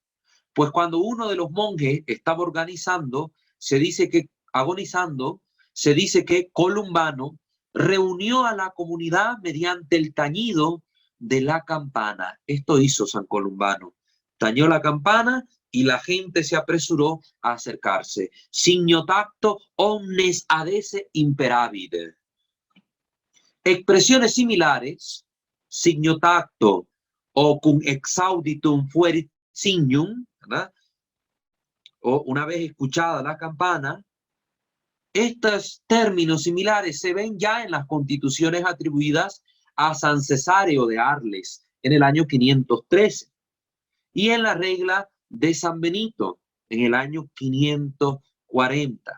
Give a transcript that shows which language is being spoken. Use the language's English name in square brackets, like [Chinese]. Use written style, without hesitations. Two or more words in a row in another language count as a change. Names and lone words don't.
[Spanish] Pues cuando uno de los monjes estaba agonizando, se dice que Columbano reunió a la comunidad mediante el tañido de la campana. Esto hizo San Columbano. Tañó la campana y la gente se apresuró a acercarse. [Latin] Signo tacto omnes adesse imperavit. [Spanish] Expresiones similares, [Latin] signo tacto o cum exauditum fuerit signum, [Spanish] ¿verdad? O una vez escuchada la campana, estos términos similares se ven ya en las constituciones atribuidas a San Cesáreo de Arles en el año 513 y en la regla de San Benito en el año 540.